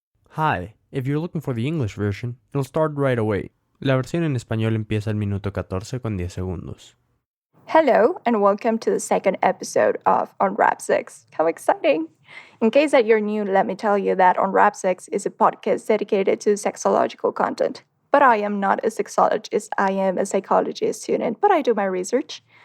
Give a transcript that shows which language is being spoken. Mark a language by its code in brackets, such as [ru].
[en] Hi, if you're looking for the English version, it'll start right away. [es] La versión en español empieza al minuto 14 con 10 segundos. [en] Hello, and welcome to the second episode of Unwrap 6. How exciting! In case that you're new, let me tell you that Unwrap 6 is a podcast dedicated to sexological content. But I am not a sexologist, I am a psychology student, but I do my research.